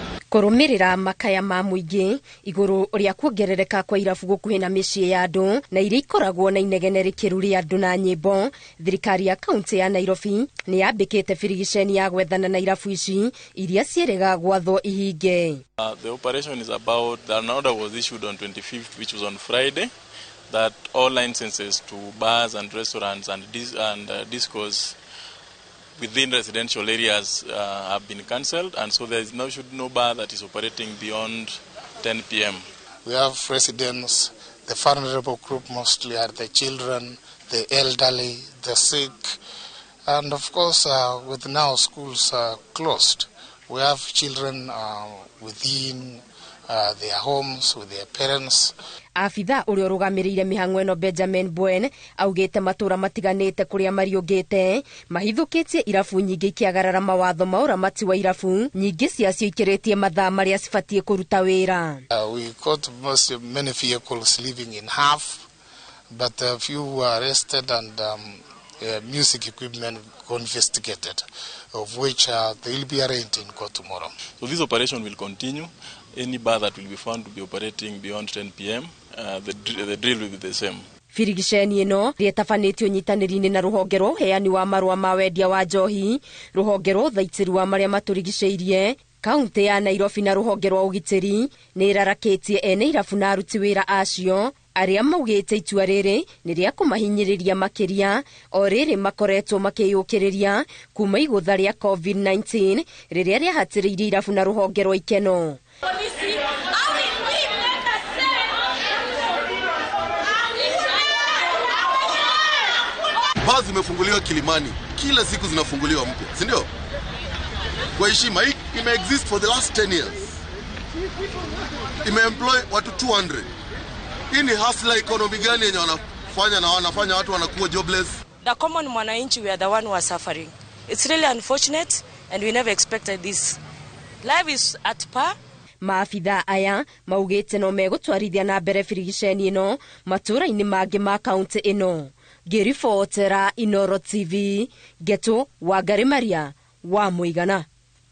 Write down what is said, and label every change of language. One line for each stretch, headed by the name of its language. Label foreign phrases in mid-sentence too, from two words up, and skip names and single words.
Kikuyu: Kũrũmĩrĩra makaya ma mũingĩ igũrũ ũrĩa kuongerereka kwa irabu gũkuhĩ na mĩciĩ ya andũ na iria ikoragwo na inegene rĩkĩru rĩa andũ na nyĩmbo, thirikari ya kaunti ya Nairobi nĩ yambĩkĩte birigiceni ya gwethana na irabu ici iria ciĩrĩga gwathwo ihinge.
English: The operation is about, an order was issued on 25th, which was on Friday, that all licenses to bars and restaurants and discos within residential areas have been cancelled, and so there is no bar that is operating beyond 10 p.m. We have residents, the vulnerable group mostly are the children, the elderly, the sick, and of course with now schools closed, we have children within their homes with their parents.
Kikuyu: Afitha ũrĩa ũrũgamĩrĩire mĩhang'o ĩno Benjamin Bwen augĩte matũra matiganĩte kũrĩa mariũngĩte mahithũkĩtie irabu nyingĩ ikĩagarara mawatho ma ũramati wa irabu nyingĩ ciacio ikĩrĩtie mathaa marĩa cibatiĩ kũruta wĩra.
English: We caught many vehicles living in half, but a few were arrested and music equipment confiscated, of which they will be arraigned in court tomorrow. So this operation will continue. Any bar that will be found to be operating beyond 10 p.m., the drill will be the same.
Kikuyu: Birigiceni ĩno rĩetabanĩtio nyitanĩri-inĩ na rũhonge rwa ũheani wa marũa ma wendia wa njohi, rũhonge rwa ũthaitĩri wa marĩa matũrigicĩirie, kaunti ya Nairobi na rũhonge rwa ũgitĩri nĩ ĩrarakĩtie ene irabu na aruti wĩra acio arĩa maugĩte itua rĩrĩ nĩ rĩa kũmahinyĩrĩria makĩria o rĩrĩ makoretwo makĩyũkĩrĩria kuma igũtha rĩa COVID-19 rĩrĩa rĩahatĩrĩirie irabu na rũhonge rwa ikeno.
Swahili: Baa zimefunguliwa Kilimani, kila siku zinafunguliwa mpya, si ndio? Kwa heshima hii imeexist
English: for the last 10 years.
Swahili: Imeemploy watu 200. Hii ni
English: hustler economy
Swahili: gani yenye wanafanya watu wanakuwa jobless?
English: The common mwananchi, we are the one who are suffering. It's really unfortunate and we never expected this. Life is at par.
Kikuyu: Maafitha aya maugĩte no megũtwarithia na mbere birigiceni ĩno matũra-inĩ mangĩ ma kaunti ĩno. Ngĩribotera Inooro TV, Geto wa Maria wa Mũigana.